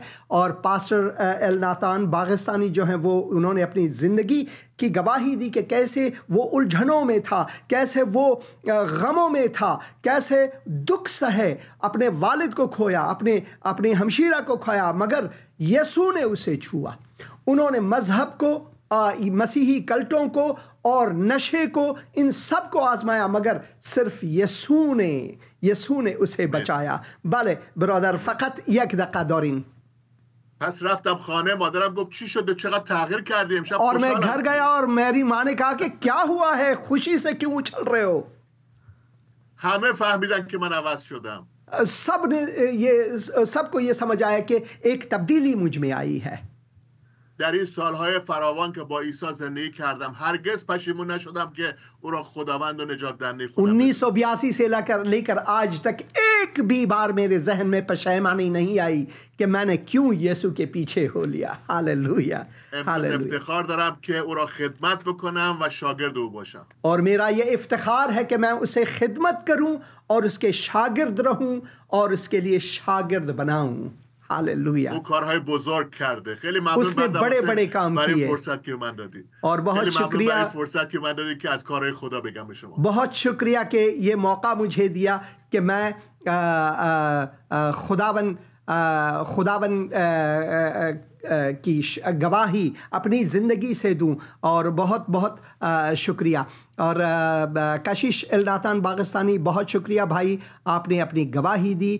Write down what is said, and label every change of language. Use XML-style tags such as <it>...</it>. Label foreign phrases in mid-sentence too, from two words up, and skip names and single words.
<ur>اور پاسٹر ال ناتان باغستانی جو ہیں وہ انہوں نے اپنی زندگی کی گواہی دی کہ کیسے وہ الجھنوں میں تھا، کیسے وہ غموں میں تھا، کیسے دکھ سہے، اپنے والد کو کھویا، اپنے ہمشیرہ کو کھویا، مگر یسوع نے اسے چھوا. انہوں نے مذہب کو مسیحی کلٹوں کو اور نشے کو، ان سب کو آزمایا، مگر صرف یسوع نے اسے بچایا.</ur> <fa>बله برادر فقط یک دقیقه دارین. پس رفتم خانه، مادرم گفت چی شده، چقدر تغییر کردی امشب.</fa> <ur>اور میں گھر گیا اور میری ماں نے کہا کہ کیا ہوا ہے، خوشی سے کیوں اچھل رہے ہو.</ur> <fa>همه فهمیدن که من عوض شدم.</fa> <ur>سب کو یہ سمجھ آیا کہ ایک تبدیلی مجھ میں آئی ہے.</ur> <fa>در این سالهای فراوان که با عیسی زندگی کردم هرگز پشیمون نشدم که او را خداوند و نجات دهنده خودم</fa> <ur>1982 سے لے کر آج تک ایک بھی بار میرے ذہن میں پشیمانی نہیں آئی کہ میں نے کیوں یسوع کے پیچھے ہو لیا. हालेलुया, हालेलुया.</ur> <fa>افتخار دارم که او را خدمت بکنم و شاگرد او باشم.</fa> <ur>اور میرا یہ افتخار ہے کہ میں اسے خدمت کروں اور اس کے شاگرد رہوں اور اس کے لیے شاگرد بناؤں. हालेलुया.</ur> <fa>वो کارهای بزرگ کرده. خیلی ممنون.</fa> <ur>اس نے بڑے کام کیے.</ur> <fa>فرصت که من دادی.</fa> <ur>اور بہت شکریہ</ur> <fa>فرصت که من دادی که از کارهای خدا بگم به شما.</fa> <ur>بہت شکریہ کہ یہ موقع مجھے دیا کہ میں خداوند کی گواہی اپنی زندگی سے دوں. اور بہت بہت شکریہ. اور کشیش ال ناتان پاکستانی، بہت شکریہ بھائی، آپ نے اپنی گواہی دی.</ur>